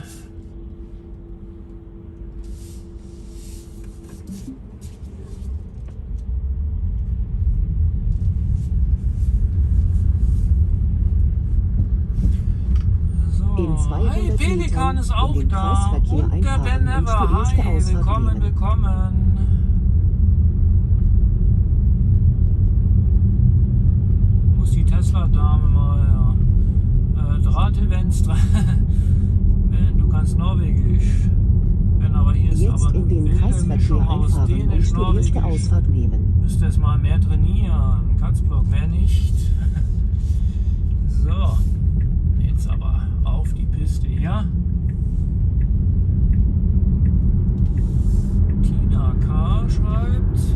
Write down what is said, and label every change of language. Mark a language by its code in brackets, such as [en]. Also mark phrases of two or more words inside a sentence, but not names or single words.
[de] In 200 Hey, Pelikan Metern ist auch in den da. Kreisverkehr Und der Ben einfahren und Never. die erste Hi, Ausfahrt willkommen, nehmen. willkommen. Muss die Tesla-Dame mal, ja. Draht [no] til venstre. [de] Ben, du kannst Norwegisch. Ben, aber hier ist Jetzt aber in eine den wilde Mischung Kreisverkehr aus einfahren und die Dänisch, erste Norwegisch. Ausfahrt nehmen. Müsste es mal mehr trainieren. Katzblock, wer nicht? So, jetzt aber auf die Piste hier. Tina K. schreibt.